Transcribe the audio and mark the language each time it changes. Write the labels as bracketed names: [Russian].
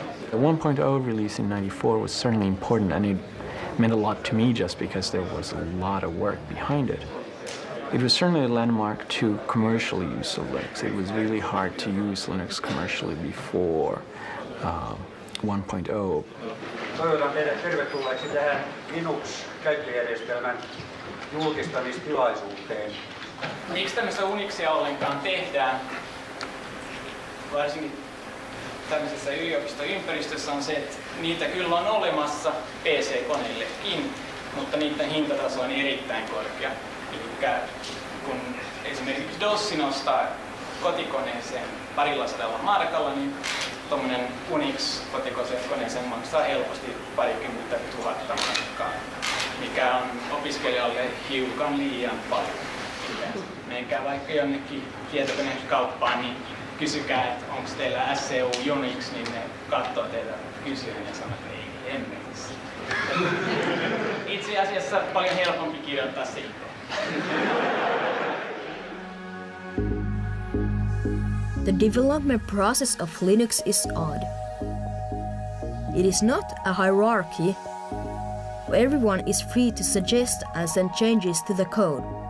[English] The 1.0 release in '94 was certainly important, and it meant a lot to me just because there was a lot of work behind it. It was certainly a landmark to commercial use of Linux. It was really hard to use Linux commercially before 1.0. [Finnish] Toivotan teidät tervetulleeksi tähän Linux-käyttöjärjestelmän julkistamistilaisuuteen. Miksi tämmöistä Unixia ollenkaan tehdään, varsinkin tämmöisessä yliopistoympäristössä, on se, että niitä kyllä on olemassa PC-koneillekin, mutta niiden hintataso on erittäin korkea. Eli kun esimerkiksi DOS nostaa kotikoneeseen $200 markalla, niin tuommoinen Unix kotikoneeseen maksaa helposti $20,000 markkaa. mikä on opiskelijalle hiukan liian paljon. Menkää vaikka jonnekin tietokonekauppaan, niin kysykää, että onko teillä SCU Unix, niin ne katsoo teitä kysyen ja sanoo, että ei, emme. Itse asiassa paljon helpompi kirjoittaa sitten. [English] The development process of Linux is odd. It is not a hierarchy. Everyone is free to suggest and send changes to the code.